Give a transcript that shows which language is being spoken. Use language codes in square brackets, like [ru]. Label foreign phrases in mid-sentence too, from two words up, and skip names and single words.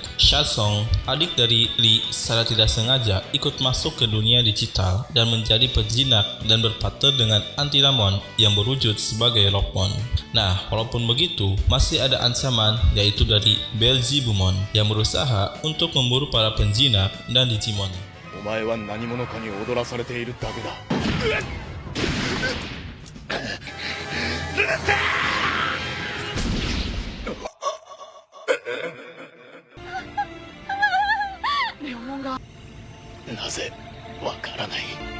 [id] Shasong, adik dari Lee, secara tidak sengaja ikut masuk ke dunia digital dan menjadi penjinak dan berpartner dengan Antilamon yang berwujud sebagai Rockmon. Nah, walaupun begitu, masih ada ancaman yaitu dari Belzebumon yang berusaha untuk memburu para penjinak dan Digimonnya. [ja] お前は何者かに踊らされているだけだ。なぜわからない。